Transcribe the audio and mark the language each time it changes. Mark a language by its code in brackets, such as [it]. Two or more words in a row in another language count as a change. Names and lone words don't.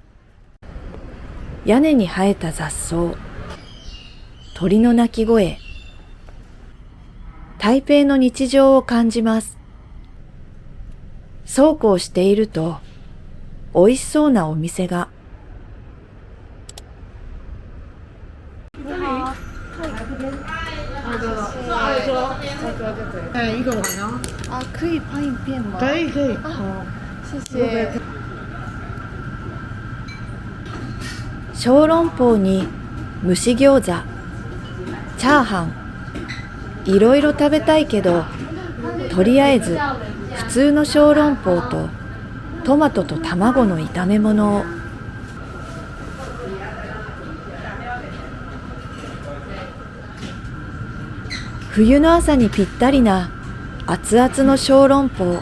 [ja] 屋根に生えた雑草。鳥の鳴き声。台北の日常を感じます。そうこうしていると美味しそうなお店が。 [zh] 一个碗哦。啊，可以拍影片吗？可以可以。谢谢。 [ja] 小籠包に蒸し餃子、チャーハン、いろいろ食べたいけど、とりあえず普通の小籠包とトマトと卵の炒め物を。冬の朝にぴったりな熱々の小籠包。